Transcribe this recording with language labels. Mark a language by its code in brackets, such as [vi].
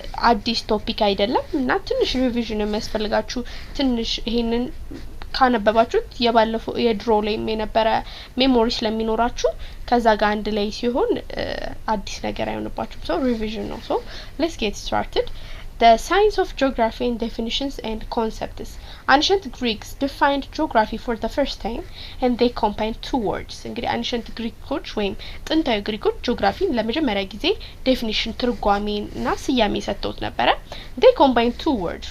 [am] አዲስ ቶፒክ አይደለም እና ትንሽ ሪቪዥን የሚያስፈልጋችሁ ትንሽ ይሄንን ካነበባችሁት የባለፈው የድሮ ላይ የነበረ ሜሞሪ ስለሚኖራችሁ ከዛ ጋር አንድ ላይ ሲሆን አዲስ ነገር አይሆንባችሁም። ሪቪዥን ነው። [en] let's get started. The science of geography and definitions and concepts. Ancient Greeks defined geography for the first time and they combined two words. [am] እንግዲህ ancient Greeks ወይም ጥንታዊ ግሪኮች ጂኦግራፊን ለመጀመሪያ ጊዜ ዴፊኒሽን ትርጓሜና ስያሜ ሰጥተውት ነበረ። [en] they combined two words.